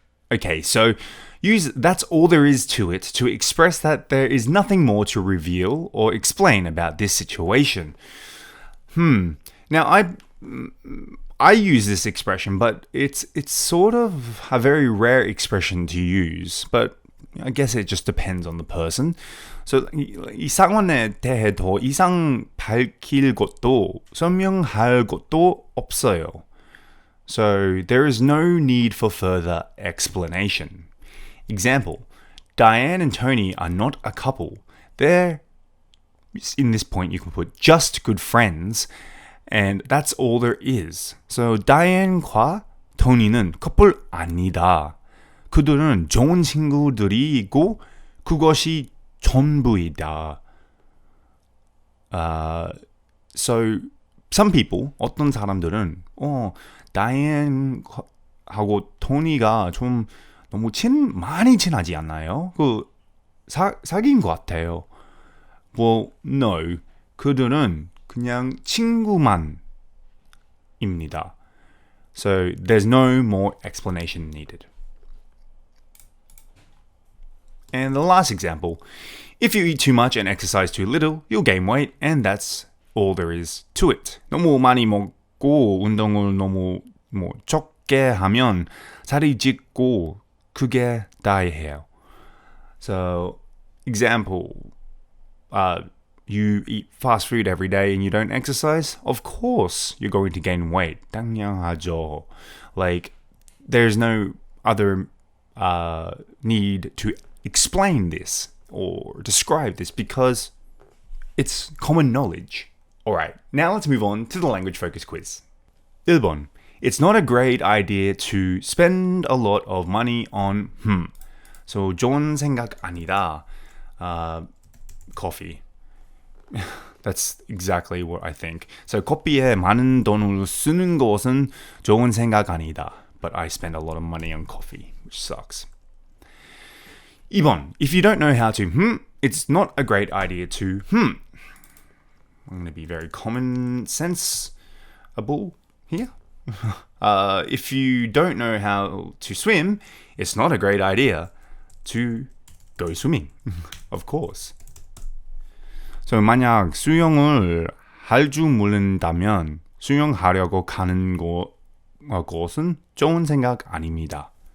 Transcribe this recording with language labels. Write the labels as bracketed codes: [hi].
[en] Okay, so use that's all there is to it to express that there is nothing more to reveal or explain about this situation. Now I use this expression, but it's sort of a very rare expression to use, but I guess it just depends on the person. [ko] So 이 상황에 대해 더 이상 밝힐 것도 설명할 것도 없어요. [en] So there is no need for further explanation. Example, Diane and Tony are not a couple. They're, in this point you can put just good friends, and that's all there is. [ko] So Diane과 Tony는 커플 아니다. 그들은 좋은 친구들이고 그것이 전부이다. [en] So some people, [ko] 어떤 사람들은 다이앤하고 토니가 좀 너무 많이 친하지 않나요? 사귄 것 같아요. [en] Well, no. [ko] 그들은 그냥 친구만입니다. [en] So there's no more explanation needed. And the last example, if you eat too much and exercise too little, you'll gain weight, and that's all there is to it. [ko] 너무 많이 먹고 운동을 너무 적게 하면 살이 찌고 그게 다예요. [en] So, example, you eat fast food every day and you don't exercise, of course you're going to gain weight. [ko] 당연하죠. [en] Like, there's no other need to explain this or describe this because it's common knowledge. Alright, now let's move on to the language focus quiz. [ko] 1번. [en] It's not a great idea to spend a lot of money on So [ko] 좋은 생각 아니다. [en] Coffee. That's exactly what I think. [ko] So 커피에 많은 돈을 쓰는 것은 좋은 생각 아니다. [en] But I spend a lot of money on coffee, which sucks. [ko] 2번. [en] If you don't know how to it's not a great idea to I'm going to be very common sensible here. If you don't know how to swim, it's not a great idea to go swimming. Of course. [ko] So 만약 수영을 할 줄 모른다면 수영하려고 가는 것은 좋은 생각 아닙니다.